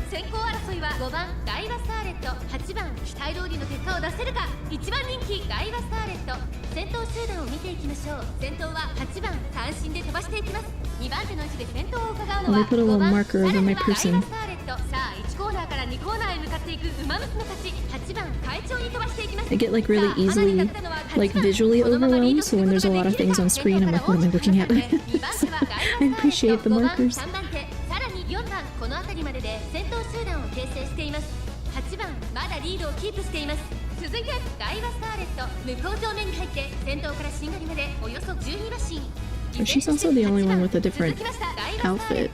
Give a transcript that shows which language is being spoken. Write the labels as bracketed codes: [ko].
[ja] 先行争いは5番ダイワスターレット、8番期待通りの結果を出せるか。 1番人気ダイワスターレット、先頭集団を見ていきましょう。先頭は8番単身で飛ばしていきます。2番手の位置で先頭を伺うのは [en] put a little [ja] 5番 [en] marker over my person. [ja] さあ1コーナーから2コーナーへ向かっていく馬娘たち。 8番会長に飛ばしていきます。 [en] I get like really easily like visually overwhelmed, so when there's a lot of things on screen I'm like, what am I looking at? I appreciate the markers. [ja] 3番手、さらに4番、この辺りまでで先頭集団を形成しています。 8番まだリードをキープしています。続いてダイワスターレット、向こう上面に入って先頭からしんがりまでおよそ12馬身。 [en] But she's also the only one with a different outfit.